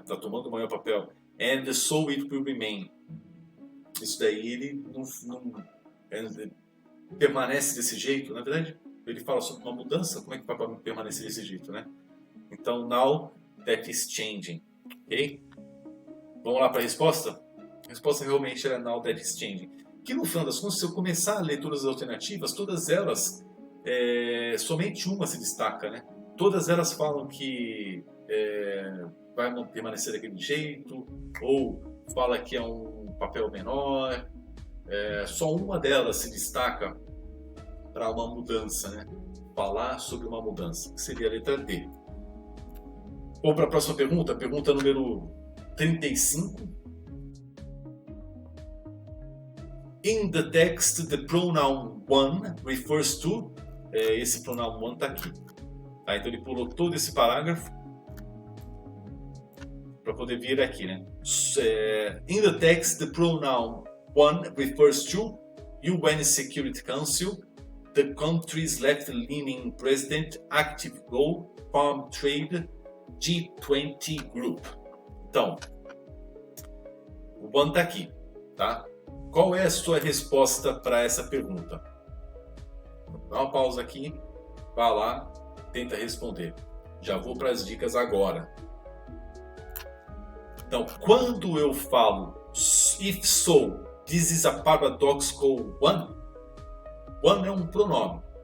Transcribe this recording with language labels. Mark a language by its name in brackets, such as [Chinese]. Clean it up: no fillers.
[Portuguese] Está tomando um maior papel. [English] And so it will remain. [Portuguese] Isso daí ele não permanece desse jeito, na verdade. Ele fala sobre uma mudança, como é que vai permanecer desse jeito, né? Então, [English] now that is changing. Ok? [Portuguese] Vamos lá para a resposta? A resposta realmente era [English] now that is changing. [Portuguese] Que no final das contas, se eu começar a ler todas as alternativas, todas elas, somente uma se destaca, né? Todas elas falam que vai permanecer daquele jeito, ou fala que é um papel menor. Só uma delas se destaca para uma mudança, né? Falar sobre uma mudança, que seria a letra D. Vamos para a próxima pergunta, pergunta número 35. [English] In the text, the pronoun one refers to... [Portuguese] esse pronoun one está aqui. Tá? Então ele pulou todo esse parágrafo para poder vir aqui, né? [English] In the text, the pronoun one refers to UN Security Council, the country's left-leaning president, active role, farm trade, G20 Group. [Portuguese] Então, o one está aqui, tá? Qual é a sua resposta para essa pergunta? Dá uma pausa aqui, vá lá, tenta responder. Já vou para as dicas agora. Então, quando eu falo [English] if so, this is a paradoxical one, [Portuguese] one é um pronome.